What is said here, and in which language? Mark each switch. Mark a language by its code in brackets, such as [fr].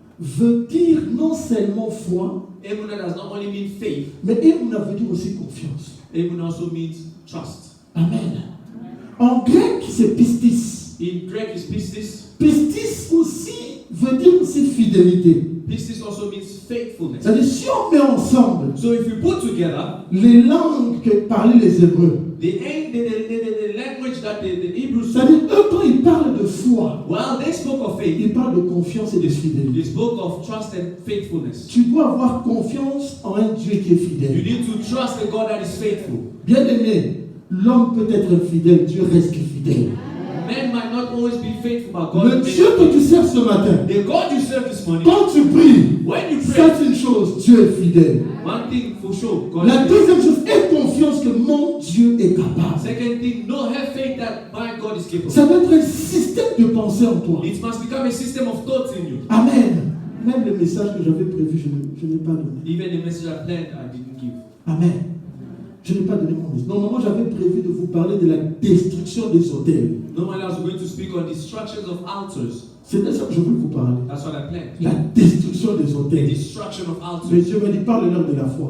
[fr] veut dire non seulement foi, [en] Emunah does not only mean faith, [fr] mais Emunah veut dire aussi confiance. [en] Emunah also means trust. [fr] Amen. En grec, c'est pistis. [en] In Greek is pistis. [fr] Pistis aussi veut dire aussi fidélité. [en] Pistis also means faithfulness. [fr] C'est-à-dire, si on met ensemble [en] So if you put together [fr] les langues que parlaient les Hébreux, [en] the language that the Hebrews spoke, [fr] c'est-à-dire, eux, quand ils parlent de foi, [en] while they spoke of faith, [fr] ils parlent de confiance et de [en] they [fr] fidélité. [en] spoke of trust and faithfulness. [fr] Tu dois avoir confiance en un Dieu qui est [en] You [fr] fidèle. [en] need to trust a God that is faithful. [fr] Bien aimé, l'homme peut être infidèle, Dieu reste fidèle. [en] Men might not always be faithful, but God [fr] Le Dieu que tu sers ce matin, [en] the God you serve this morning, [fr] quand tu pries, [en] when you pray, [fr] c'est une chose, Dieu est fidèle. [en] one thing for sure, God [fr] La [en] is [fr] deuxième chose, aie confiance que mon Dieu est capable. [en] Second thing, no, have faith that my God is capable. [fr] Ça doit être un système de pensée en toi. [en] It must become a system of thoughts in you. Amen. [fr] Même le message que j'avais prévu, je n'ai pas donné. [en] Even the message I planned, I didn't give. Amen. [fr] Je n'ai pas donné mon message. Normalement, j'avais prévu de vous parler de la destruction des hôtels. [en] Normally, I was going to speak on destructions of altars. [fr] C'est de ça que je voulais vous parler. [en] That's what I planned. [fr] La destruction des [en] The [fr] hôtels. [en] destruction of altars. [fr] Mais Dieu m'a dit, parle-leur de la foi.